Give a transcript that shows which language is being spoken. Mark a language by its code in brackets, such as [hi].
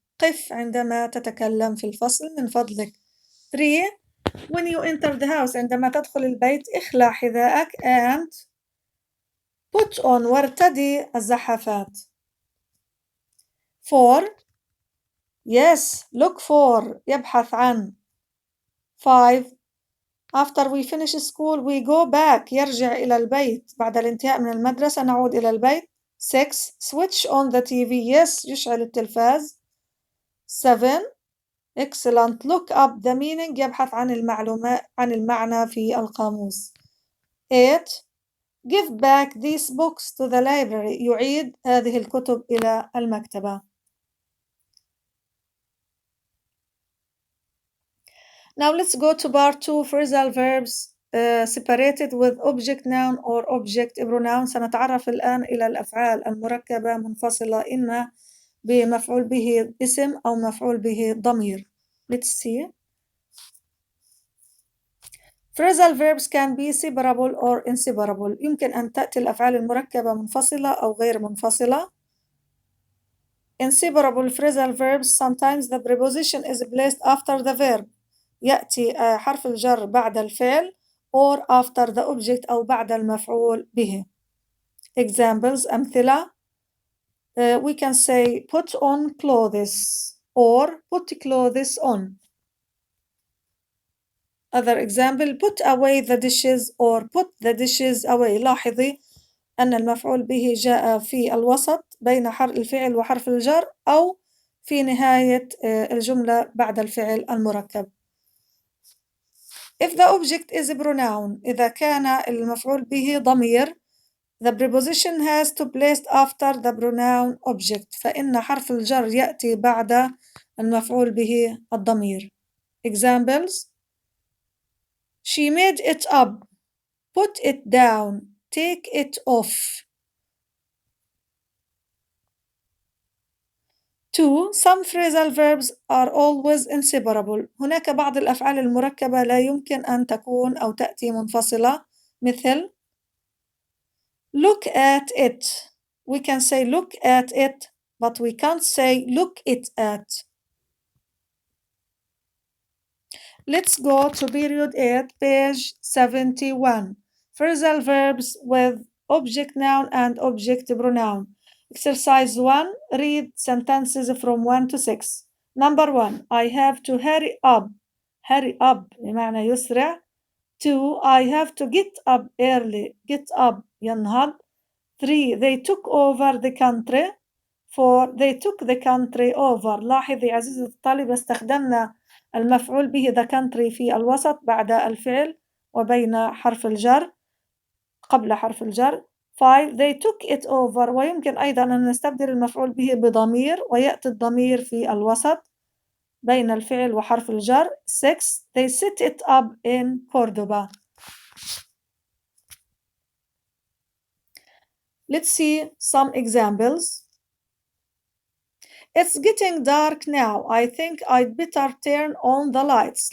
[ar] قف عندما تتكلم في الفصل من فضلك. [en] 3, when you enter the house [ar] عندما تدخل البيت اخلع حذائك [en] and put on [ar] وارتدي الزحافات. [en] 4, yes, look for [ar] يبحث عن. [en] 5, after we finish school we go back [ar] يرجع إلى البيت. بعد الانتهاء من المدرسة نعود إلى البيت. [en] 6, switch on the TV. Yes, [ar] يشعل التلفاز. [en] 7, excellent. Look up the meaning. [ar] يبحث عن المعنى في القاموس. [en] 8, give back these books to the library. [ar] يعيد هذه الكتب إلى المكتبة. [en] Now let's go to part 2, phrasal verbs separated with object noun or object pronoun. [ar] سنتعرف الآن إلى الأفعال المركبة منفصلة إما بمفعول به اسم أو مفعول به ضمير. [en] Let's see. Phrasal verbs can be separable or inseparable. [ar] يمكن أن تأتي الأفعال المركبة منفصلة أو غير منفصلة. [en] Inseparable phrasal verbs, sometimes the preposition is placed after the verb. [ar] يأتي حرف الجر بعد الفعل [en] or after the object [ar] أو بعد المفعول به. [en] Examples [ar] أمثلة: [en] we can say put on clothes or put clothes on. Other example, put away the dishes or put the dishes away. [ar] لاحظي أن المفعول به جاء في الوسط بين الفعل وحرف الجر أو في نهاية الجملة بعد الفعل المركب. [en] If the object is a pronoun, [ar] إذا كان المفعول به ضمير, [en] the preposition has to placed after the pronoun object. [ar] فإن حرف الجر يأتي بعد المفعول به الضمير. [en] Examples: She made it up. Put it down. Take it off. 2. Some phrasal verbs are always inseparable. [ar] هناك بعض الأفعال المركبة لا يمكن أن تكون أو تأتي منفصلة، مثل [en] look at it. We can say look at it, but we can't say look it at. Let's go to period 8, page 71. Phrasal verbs with object noun and object pronoun. Exercise 1. Read sentences from 1 to 6. Number 1. I have to hurry up. Hurry up [ar] بمعنى يسرع. [en] 2. I have to get up early. Get up [ar] ينهض. [en] 3. They took over the country. 4. They took the country over. [ar] لاحظي عزيزي الطالب استخدمنا المفعول به [en] the country [ar] في الوسط بعد الفعل وبين حرف الجر قبل حرف الجر. [en] 5. They took it over. [ar] ويمكن أيضا أن نستبدل المفعول به بضمير ويأتي الضمير في الوسط بين الفعل وحرف الجر. [en] 6. They set it up in Cordoba. Let's see some examples. It's getting dark now. I think I'd better turn on the lights.